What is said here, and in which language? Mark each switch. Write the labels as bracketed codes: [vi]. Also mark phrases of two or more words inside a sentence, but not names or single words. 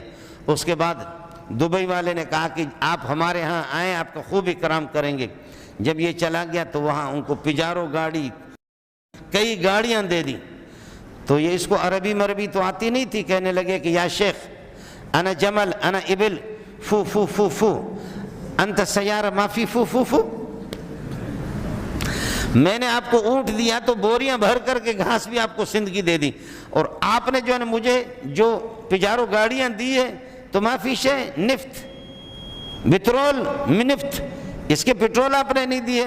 [ur] اس کے بعد دبئی والے نے کہا کہ آپ ہمارے ہاں آئیں، آپ کا خوب اکرام کریں گے۔ جب یہ چلا گیا تو وہاں ان کو پجارو گاڑی، کئی گاڑیاں دے دی۔ تو یہ اس کو عربی مربی تو آتی نہیں تھی، کہنے لگے کہ [ar] یا شیخ انا جمل انا ابل فو فو فو فو انت سیارہ مافی فو فو فو، [ur] میں نے آپ کو اونٹ دیا تو بوریاں بھر کر کے گھاس بھی آپ کو سندھ کی دے دی، اور آپ نے جو ہے نا مجھے جو پجارو گاڑیاں دی ہے تو [ar] مافی شے نفت [ur] پٹرول منفت، اس کے پٹرول آپ نے نہیں دیے۔